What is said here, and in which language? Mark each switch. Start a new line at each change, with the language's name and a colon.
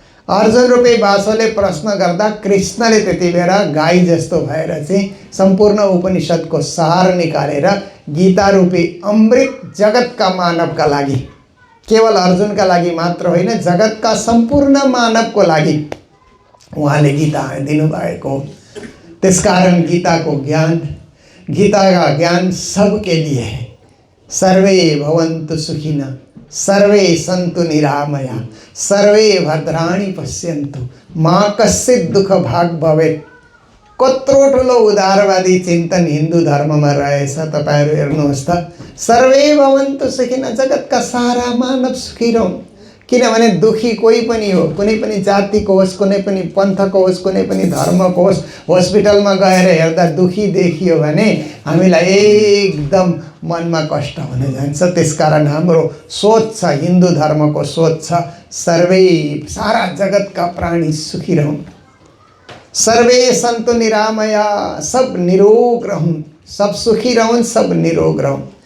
Nepali: अर्जुन रूपी बाछोले प्रश्न गर्दा कृष्णले त्यति बेला गाई जस्तो भएर चाहिँ सम्पूर्ण उपनिषदको सार निकालेर गीता रूपी अमृत जगतका मानवका लागि, केवल अर्जुनका लागि मात्र होइन जगतका सम्पूर्ण मानवको लागि उहाँले गीता दिनुभएको हो। त्यसकारण गीताको ज्ञान,
Hindi: गीता का ज्ञान सबके लिए है।
Sanskrit: सर्वे भवन्तु सुखिनः सर्वे सन्तु निरामया सर्वे भद्राणि पश्यन्तु मा कश्चित् दुःख भाग भवेत्।
Nepali: कत्रो ठुलो उदारवादी चिन्तन हिन्दू धर्ममा रहेछ तपाईहरु हेर्नुहोस् त।
Sanskrit: सर्वे भवन्तु सुखिनः,
Nepali: जगतका सारा मानव सुखी रहौं। किनभने दुखी कोही पनि हो, कुनै पनि जातिको होस्, कुनै पनि पन्थको होस्, कुनै पनि धर्मको होस्, हस्पिटलमा गएर हेर्दा दुखी देखियो भने हामीलाई एकदम मनमा कष्ट हुन जान्छ। त्यसकारण हाम्रो सोच छ, हिन्दू धर्मको सोच छ, सर्वे सारा जगतका प्राणी सुखी रहौं।
Sanskrit: सर्वे सन्तु निरामया,
Nepali: सब निरोग रहौं, सब सुखी रहौं, सब निरोग रहौं।